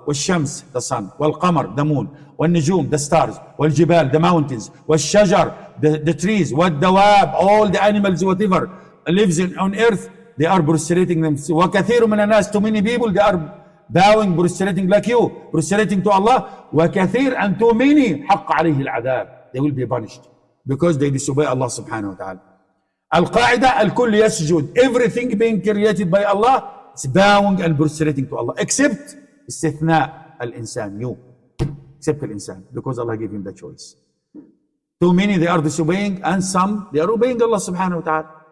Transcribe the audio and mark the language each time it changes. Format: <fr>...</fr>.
<en>وَالشَّمْس, the sun. وَالْقَمَرْ, the moon. وَالنُّجُوم, the stars. وَالْجِبَالِ, the mountains. وَالشَّجَرْ, the trees. وَالدَّوَابِ, all the animals, whatever lives on earth, they are prostrating themselves.</en> <ar>وَكَثِيرٌ مِنَ النَّاسِ,</ar> <en>too many people, they are bowing, prostrating like you, prostrating to Allah.</en> <ar>وَكَثِيرٌ,</ar> <en>and too many,</en> <ar>حَقَّ عَلَيْهِ الْعَذَابِ.</ar> <en>They will be punished because they disobey Allah subhanahu wa ta'ala. Al-Qaida, al-Kull yasjud. Everything being created by Allah is bowing and prostrating to Allah, except istithna al-insan, you. Except al-insan, because Allah gave him the choice. Too many they are disobeying, and some they are obeying Allah subhanahu wa ta'ala.</en>